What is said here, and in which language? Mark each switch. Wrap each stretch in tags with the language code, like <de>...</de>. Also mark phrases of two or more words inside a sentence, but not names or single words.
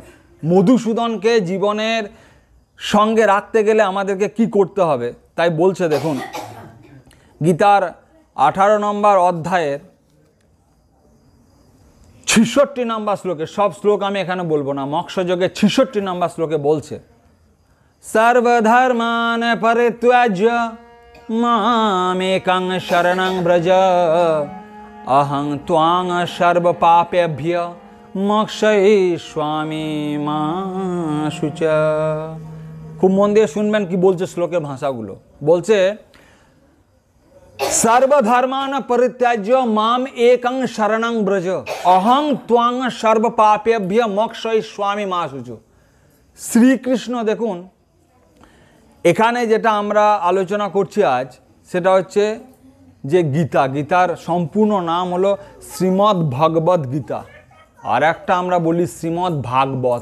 <bn>মধুসূদনকে জীবনের সঙ্গে রাখতে গেলে আমাদেরকে কি করতে হবে তাই বলছে দেখুন, গীতার 18 নম্বর অধ্যায়ের 66 নম্বর শ্লোকে, সব শ্লোক আমি এখানে বলবো না, মোক্ষযোগে 66 নম্বর শ্লোকে বলছে,</bn> <sa>সর্বধর্মান পরিত্যাজ্য মামেকং শরণং ব্রজ অহং ত্বাং সর্ব পাপেভ্য মোক্ষয়িষ্যামি মা শুচা।</sa> <bn>খুব মন দিয়ে শুনবেন কি বলছে শ্লোকের ভাষাগুলো।</bn> <sa>বলছে সর্বধর্মান পরিত্যাজ্য মাম একং শরণং ব্রজ অহং ত্বাং সর্ব পাপেভ্য মোক্ষয়িষ্যামি মা শুচা।</sa> <bn>শ্রীকৃষ্ণ দেখুন এখানে যেটা আমরা আলোচনা করছি আজ, সেটা হচ্ছে যে গীতা, গীতার সম্পূর্ণ নাম হলো শ্রীমদ্ ভগবদ্ গীতা, আর একটা আমরা বলি শ্রীমদ্ ভাগবত।</bn>